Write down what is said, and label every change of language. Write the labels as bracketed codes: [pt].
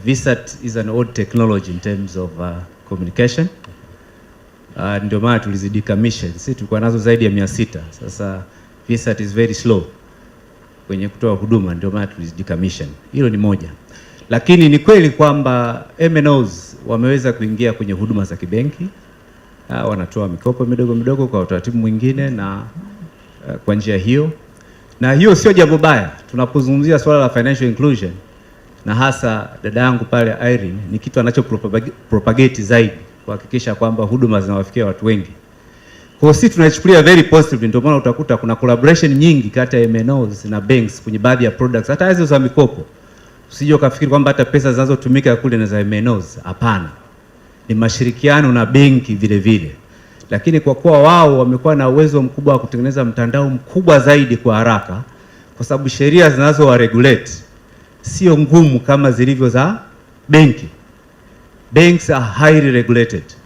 [en] VSAT is an old technology in terms of communication. [sw] Ndio maana tulizidecommission. Sisi tulikuwa nazo zaidi ya 600. Sasa [en] VSAT is very slow [sw] kwenye kutoa huduma, ndio maana tulizidecommission. Hilo ni moja. Lakini ni kweli kwamba MNOs wameweza kuingia kwenye huduma za kibenki. Wanatoa mikopo midogo midogo kwa utaratibu mwingine na kwa njia hiyo. Na hiyo sio jambo baya. Tunapozungumzia swala la financial inclusion, na hasa dada yangu pale Irene, ni kitu anacho propagate zaidi kuhakikisha kwamba huduma zinawafikia watu wengi. Kwa sisi tunachukulia [en] very positive, [sw] ndio maana utakuta kuna collaboration nyingi kati ya MNOs na banks kwenye baadhi ya products, hata hizo za mikopo. Usije ukafikiri kwamba hata pesa zinazotumika kule na za MNOs, hapana. Ni mashirikiano na benki vile vile. Lakini kwa kuwa wao wamekuwa na uwezo mkubwa wa kutengeneza mtandao mkubwa zaidi kwa haraka, kwa sababu sheria zinazo wa regulate sio ngumu kama zilivyo za benki. [en] Banks are highly regulated.